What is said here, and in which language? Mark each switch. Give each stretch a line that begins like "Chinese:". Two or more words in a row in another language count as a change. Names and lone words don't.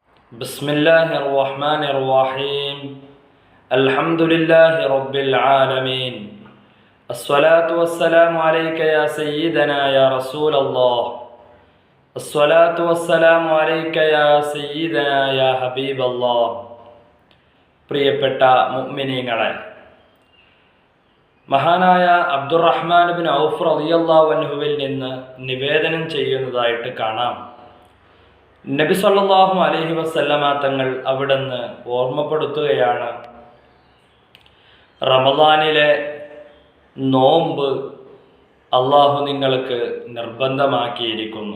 Arabic: بسم الله الرحمن الرحيم الحمد لله رب العالمين الصلاة والسلام عليك يا سيدنا يا رسول الله الصلاة والسلام عليك يا سيدنا يا حبيب الله
Malayalam: പ്രിയപ്പെട്ട മുഅ്മിനീങ്ങളെ, മഹാനായ അബ്ദുറഹ്മാൻ ബിൻ ഔഫ് റളിയല്ലാഹു അൻഹുവിൽ നിന്ന് നിവേദനം ചെയ്യുന്നതായിട്ട് കാണാം. നബി
Arabic: صلى الله عليه وسلم
Malayalam: തങ്ങൾ അവിടുന്ന് ഓർമ്മപ്പെടുത്തുകയാണ്, റമദാനിലെ നോമ്പ് അള്ളാഹു നിങ്ങൾക്ക് നിർബന്ധമാക്കിയിരിക്കുന്നു.